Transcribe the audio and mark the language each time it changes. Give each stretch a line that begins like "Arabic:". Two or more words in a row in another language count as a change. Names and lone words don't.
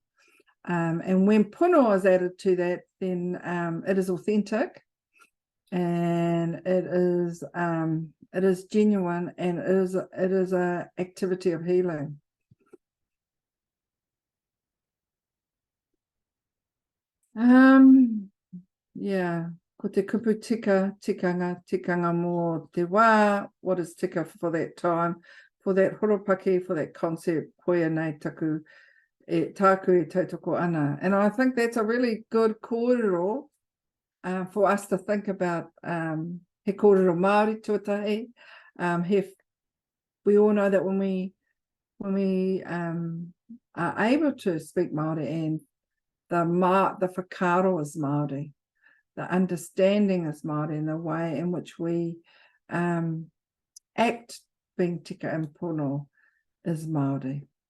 English: And when pono is added to that, then it is authentic, and it is genuine, and it is a activity of healing. Yeah,
Māori: ko te kupu tika, tikanga mō te wā.
English: What is tika for that time, for that horopaki, for that concept,
Māori: koia nei taku tāku e tautoko ana.
English: And I think that's a really good kōrero for us to think about.
Māori: He kōrero Māori tuatahi.
English: We all know that when we are able to speak Māori, and the whakaaro is Māori, the understanding is Māori, and the way in which we act being tika and pono is Māori.